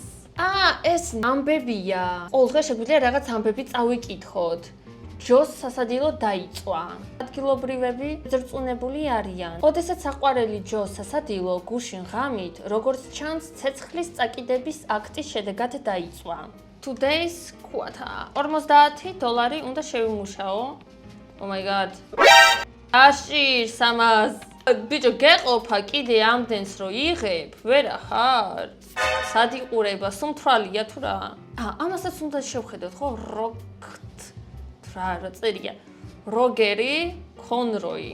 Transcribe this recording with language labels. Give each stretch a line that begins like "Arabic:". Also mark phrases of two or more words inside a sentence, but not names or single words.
Georgian: ეს ამბებია. ყოველ დღე შეგვიძლია რაღაც ამბები წავიკითხოთ. ჯოს სასადილო დაიწვა. ადგილობრივები ზრწუნებული არიან. ოდესაც საყვარელი ჯოს სასადილო გუშინ ღამით, როგორც ჩანს, ცეცხლის წაკიდების აქტის შედეგად დაიწვა.
English: Today's quota.
Georgian: $50 უნდა შევიმუშაო.
English: Oh my god. აშიშ სამას.
Georgian: ბიჭო, გეყოფა კიდე ამდენს რო იღებ, ვერა ხარ? სად იყურება, სუმთვრალია თუ რა? ამასაც უნდა შევხედოთ, ხო? რა წერია? როგერი კონროი.